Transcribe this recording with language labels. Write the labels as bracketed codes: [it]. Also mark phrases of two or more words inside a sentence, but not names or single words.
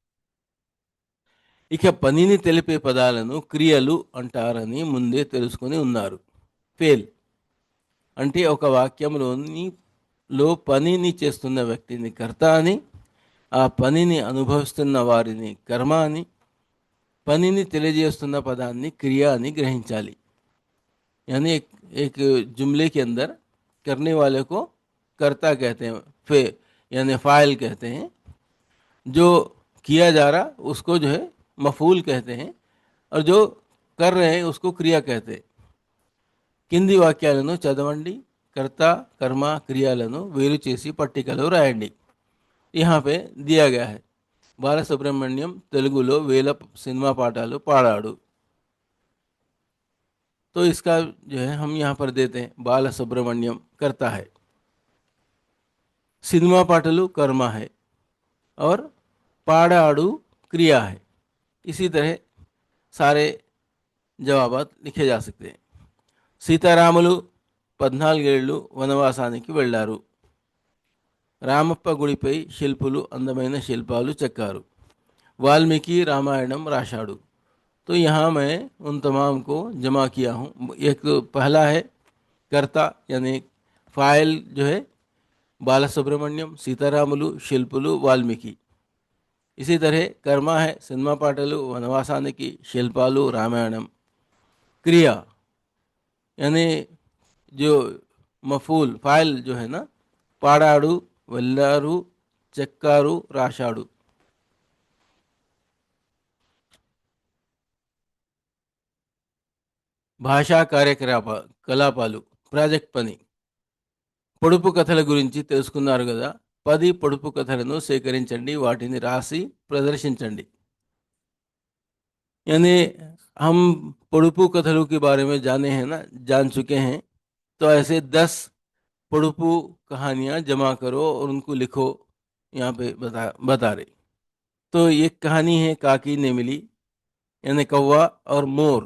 [te] ఇక పనిని తెలిపే పదాలను క్రియలు అంటారని ముందే తెలుసుకొని ఉన్నారు. ఫేల్ అంటే ఒక వాక్యంలో పనిని చేస్తున్న వ్యక్తిని కర్త అని, ఆ పనిని అనుభవిస్తున్న వారిని కర్మ అని, పనిని తెలియజేస్తున్న పదాన్ని క్రియ అని గ్రహించాలి. [hi] यानी एक जुमले के अंदर करने वाले को कर्ता कहते हैं, फे यानी फाइल कहते हैं. जो किया जा रहा उसको जो है मफूल कहते हैं, और जो कर रहे हैं उसको क्रिया कहते हैं. [te] కింది వాక్యాలను చదవండి, కర్త కర్మ క్రియాలను వేరు చేసి పట్టికలో రాయండి. [hi] यहाँ पे दिया गया है. [te] బాలసుబ్రహ్మణ్యం తెలుగులో వేల సినిమా పాటలు పాడాడు. [hi] तो इसका जो है हम यहाँ पर देते हैं बाला सुब्रमण्यम करता है, [te] సినిమా పాటలు [hi] कर्मा है, और पाड़ाड़ू क्रिया है. इसी तरह सारे जवाबात लिखे जा सकते हैं. [te] సీతారాములు 14 ఏళ్ళు వనవాసానికి వెళ్ళారు. రామప్ప గుడిపై శిల్పులు అందమైన శిల్పాలు చెక్కారు. వాల్మీకి రామాయణం రాశాడు. [hi] तो यहाँ मैं उन तमाम को जमा किया हूँ. एक तो पहला है कर्ता यानी फाइल जो है बाला सुब्रमण्यम, सीतारामुलु, शिल्पुलु, वाल्मीकि. इसी तरह कर्मा है [te] సినిమా పాటలు, వనవాసానికి, శిల్పాలు, రామాయణం. [hi] क्रिया यानी जो मफूल फाइल जो है ना, [te] పాడాడు, వెళ్ళారు, చెక్కారు, రాశాడు. భాషా కార్యకలాపాలు, ప్రాజెక్ట్ పని. పొడుపు కథల గురించి తెలుసుకున్నారు కదా. 10 పొడుపు కథలను సేకరించండి, వాటిని రాసి ప్రదర్శించండి. [hi] यानी हम పొడుపు कथलों के बारे में जाने हैं ना, जान चुके हैं. तो ऐसे 10 పొడుపు कहानियाँ जमा करो और उनको लिखो. यहाँ पे बता रहे. तो एक कहानी है [te] కాకి నెమలి, [hi] यानी कौवा और मोर.